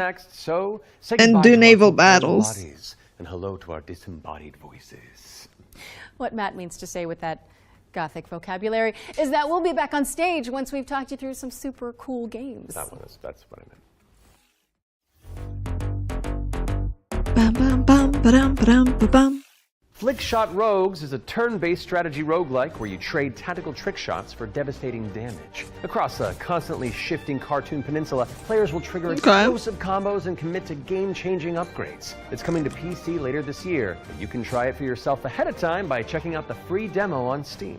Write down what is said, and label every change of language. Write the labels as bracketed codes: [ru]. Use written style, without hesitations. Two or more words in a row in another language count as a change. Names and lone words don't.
[en] So, say and goodbye do to our naval full battles. bodies, and hello to our disembodied voices. What Matt means to say with that gothic vocabulary is that we'll be back on stage once we've talked you through some super cool games. That's what I meant. Bum, bum, bum, ba-dum, ba-dum, ba-bum. Flickshot Rogues is a turn-based strategy roguelike where you trade tactical trick shots for devastating damage. Across a constantly shifting cartoon peninsula, players will trigger explosive combos and commit to game-changing upgrades. It's coming to PC later this year, but you can try it for yourself ahead of time by checking out the free demo on Steam.